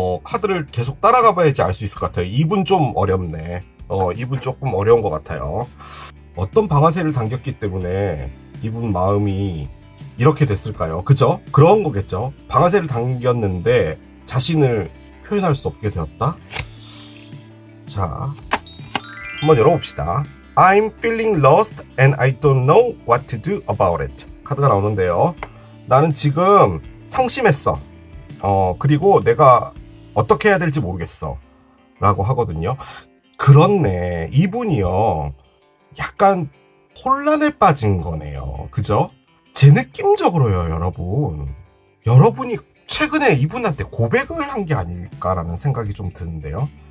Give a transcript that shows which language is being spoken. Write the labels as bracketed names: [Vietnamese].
[Korean] 카드를 계속 따라가 봐야지 알 수 있을 것 같아요. 이분 좀 어렵네. 이분 조금 어려운 것 같아요. 어떤 방아쇠를 당겼기 때문에 이분 마음이 이렇게 됐을까요? 그죠? 그런 거겠죠. 방아쇠를 당겼는데 자신을 표현할 수 없게 되었다. 자, 한번 열어봅시다. [English] I'm feeling lost and I don't know what to do about it. [Korean] 카드가 나오는데요. 나는 지금 상심했어. 그리고 내가 어떻게 해야 될지 모르겠어. 라고 하거든요. 그렇네. 이분이요. 약간 혼란에 빠진 거네요. 그죠? 제 느낌적으로요, 여러분. 여러분이 최근에 이분한테 고백을 한 게 아닐까라는 생각이 좀 드는데요.